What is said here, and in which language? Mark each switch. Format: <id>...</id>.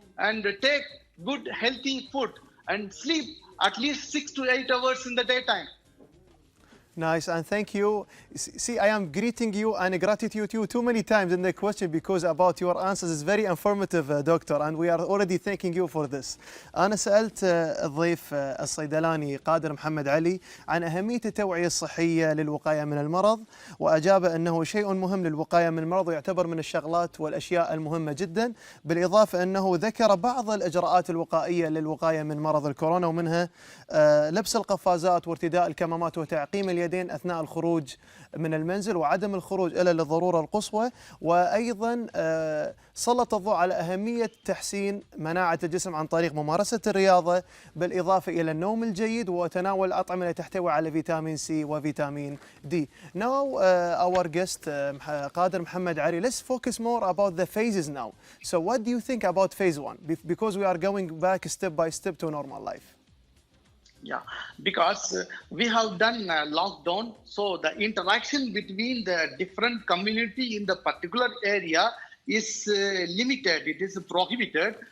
<en>And take good, healthy food and sleep at least 6 to 8 hours in the daytime. Nice, and thank you. See, I am greeting you and gratitude to you too many times in the question, because about your answers is very informative, doctor, and we are already thanking you for this.</en> <ar>أنا سألت الضيف الصيدلاني قادر محمد علي عن أهمية التوعية الصحية للوقاية من المرض، وأجاب أنه شيء مهم للوقاية من المرض، ويعتبر من الشغلات والأشياء المهمة جدا، بالإضافة أنه ذكر بعض الإجراءات الوقائية للوقاية من مرض الكورونا، ومنها لبس القفازات وارتداء الكمامات وتعقيم اليدين أثناء الخروج من المنزل، وعدم الخروج إلا للضرورة القصوى، وأيضا سلط الضوء على أهمية تحسين مناعة الجسم عن طريق ممارسة الرياضة، بالإضافة إلى النوم الجيد وتناول الأطعمة التي تحتوي على فيتامين سي وفيتامين دي.</ar> <en>Now our guest Qadir Muhammad Ali, let's focus more about the phases now. So what do you think about phase 1? Because we are going back step by step to normal life. Yeah, because we have done lockdown, so the interaction between the different community in the particular area is limited, it is prohibited.</en>